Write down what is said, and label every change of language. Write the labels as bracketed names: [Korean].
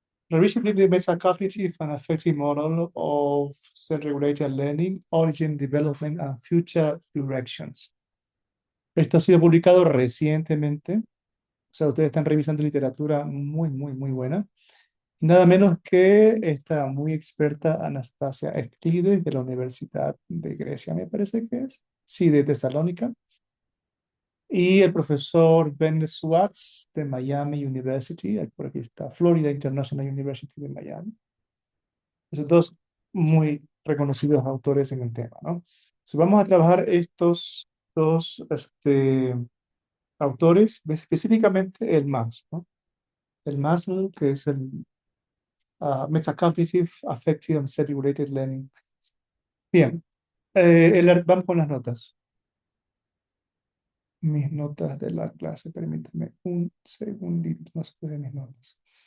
[English] Revisiting the metacognitive and affective model of self-regulated learning, origin, development, and future directions. [Spanish] Esto ha sido publicado recientemente. O sea, ustedes están revisando literatura muy, muy, muy buena. Nada menos que esta muy experta Anastasia Eftides de la Universidad de Grecia, me parece que es. Sí, de Tesalónica. Y el profesor Ben Swartz de Miami University, por aquí está, Florida International University de Miami. Esos dos muy reconocidos autores en el tema, ¿no? Entonces, vamos a trabajar estos dos autores, específicamente el MAS, ¿no? El MAS, ¿no? Que es el Metacognitive Affective and Self-Regulated Learning. Bien, vamos con las notas. Mis notas de la clase, permítame un segundito más de mis notas.